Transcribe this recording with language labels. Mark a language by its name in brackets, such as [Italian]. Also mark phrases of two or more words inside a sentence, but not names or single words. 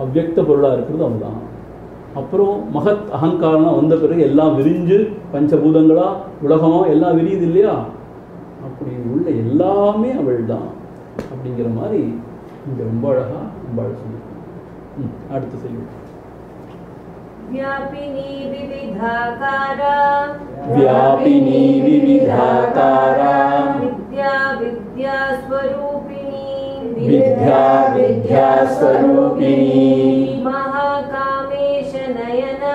[Tamil] அவ்யக்த பொருளாக இருக்கிறது அவள். அப்புறம் மகத் அகங்காரம் வந்த பிறகு எல்லாம் விரிஞ்சு பஞ்சபூதங்களா உலகமா எல்லாம் விரியுது இல்லையா, அப்படி உள்ள எல்லாமே அவள் தான் அப்படிங்கிற மாதிரி இங்கே ரொம்ப அழகா அம்பாள் சொல்லி. அடுத்து செய்யும். [Sanskrit] व्यापिनी विविधाकारा व्यापिनी विविधाकारा विद्या विद्या स्वरूपिणी विद्या विद्या स्वरूपिणी महाकामेश नयना